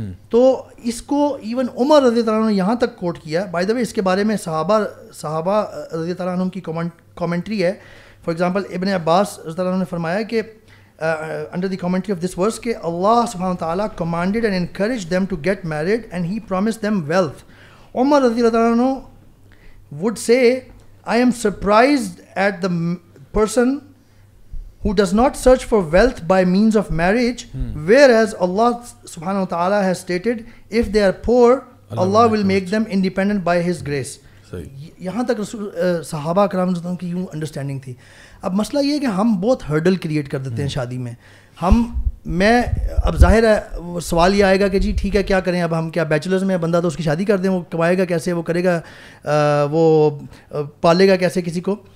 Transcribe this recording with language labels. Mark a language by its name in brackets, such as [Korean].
[Urdu] تو اس کو ایون عمر رضی اللہ عنہ نے یہاں تک کوٹ کیا. بائی دا وے اس کے بارے میں صحابہ رضی اللہ عنہ کی کامنٹری ہے. [English] for example [Urdu] ابن عباس رضی اللہ عنہ نے فرمایا کہ [English] Under the commentary of this verse کہ اللہ سبحانہ وتعالیٰ commanded and encouraged them to get married and he promised them wealth. عمر رضی اللہ عنہ would say, I am surprised at the person who does not search for wealth by means of marriage, whereas Allah subhanahu wa ta'ala has stated, if they are poor, Allah will make them independent by His grace. [Urdu] یہاں تک صحابہ کرام کی یوں understanding تھی. اب مسئلہ یہ ہے کہ ہم بہت ہرڈل کریٹ کر دیتے ہیں شادی میں. اب ظاہر ہے سوال یہ آئے گا کہ جی ٹھیک ہے کیا کریں, اب ہم کیا بیچلرز میں بندہ تو اس کی شادی کر دیں, وہ کمائے گا کیسے, وہ کرے گا, وہ پالے گا کیسے کسی کو.